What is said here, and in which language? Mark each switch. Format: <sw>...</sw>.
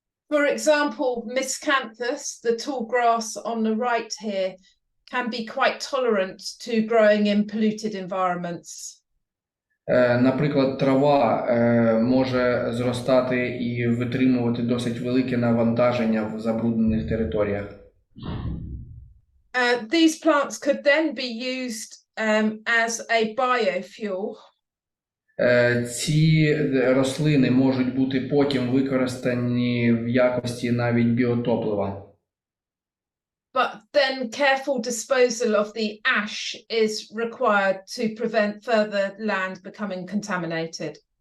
<en>For example, miscanthus, the tall grass on the right here, can be quite tolerant to growing in polluted environments.</en> <uk>Наприклад, трава може зростати і витримувати досить велике навантаження в забруднених територіях.</uk> <en>These plants could then be used as a biofuel.</en> <uk>Ці рослини можуть бути потім використані в якості навіть біотоплива.</uk> <en>But then careful disposal of the ash is required to prevent further land becoming contaminated.</en>